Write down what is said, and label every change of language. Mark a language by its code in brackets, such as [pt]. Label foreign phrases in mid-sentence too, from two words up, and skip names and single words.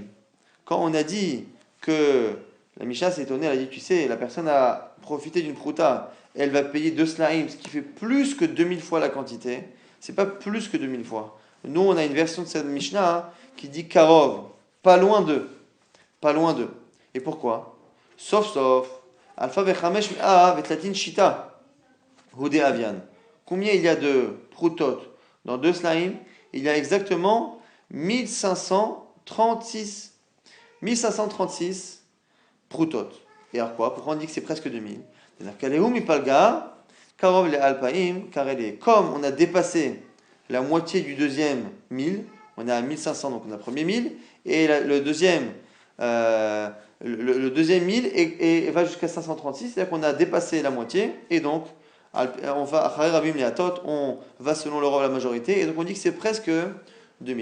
[fr] Quand on a dit que la Mishnah s'est étonnée, elle a dit, tu sais, la personne a profité d'une prouta, et elle va payer deux slaim, ce qui fait plus que 2000 fois la quantité. C'est pas plus que 2000 fois. Nous, on a une version de cette Mishnah qui dit Karov, pas loin d'eux. Pas loin d'eux. Et pourquoi? Sauf, [arc] אלפא וחמש מאה ותלתין שיתא. Hudé avian. [fr] Combien il y a de proutot dans deux slaim? Il y a exactement 1536 proutot. Et alors quoi? Pourquoi on dit que c'est presque 2000? Comme on a dépassé la moitié du deuxième 1000, on est à 1500, donc on a le premier 1000, et le deuxième, le deuxième 1000 et va jusqu'à 536, c'est-à-dire qu'on a dépassé la moitié, et donc on va selon l'Europe la majorité, et donc on dit que c'est presque 2000.